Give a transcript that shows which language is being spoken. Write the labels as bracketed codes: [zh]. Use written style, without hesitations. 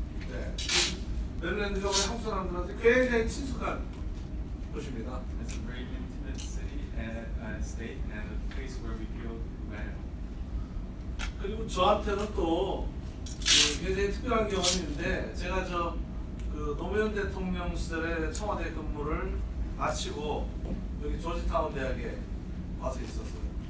[ko] 네, 메릴랜드가 우리 한국 사람들한테 굉장히 친숙한 곳입니다. [en] It's a very intimate city and state, and a place where we feel well. [ko] 그리고 저한테는 또 굉장히 특별한 경험이 있는데, 제가 그 노무현 대통령 시절에 청와대 근무를 마치고 여기 조지타운 대학에 와서 있었어요.